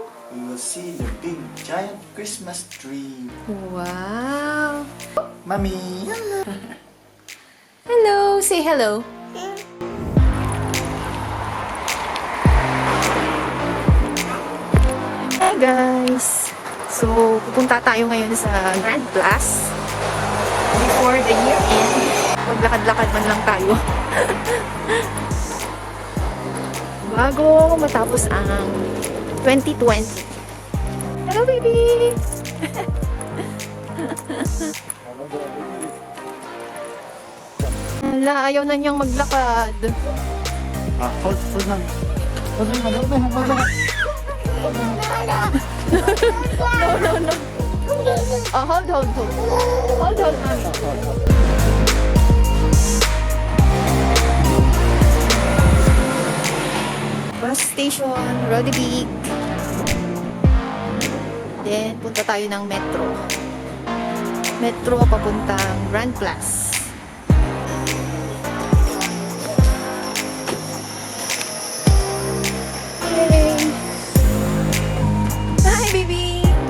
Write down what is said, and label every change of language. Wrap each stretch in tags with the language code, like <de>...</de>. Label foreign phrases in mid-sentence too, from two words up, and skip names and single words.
<en>We will see the big giant Christmas tree. Wow.</en> <tl>Mommy.</tl> <en>Hello. Say hello. Hi guys.</en> <tl>So, pupunta tayo ngayon sa Grand Plus.</tl> <en>Before the year end.</en> <tl>Maglakad-lakad man lang tayo. Bago matapos ang 2020.</tl> <en>Hello, baby!</en> <tl>Hala, ayaw na niyang maglakad.</tl> <en>Hold on. Hold on. No. Oh, hold. Hold, mami.</en> <tl>Bus station, Rodebeek.</tl> <en>Then,</en> <tl>punta tayo ng metro. Metro papuntang Grand Plus.</tl> <en>Yay! Hi, baby!</en>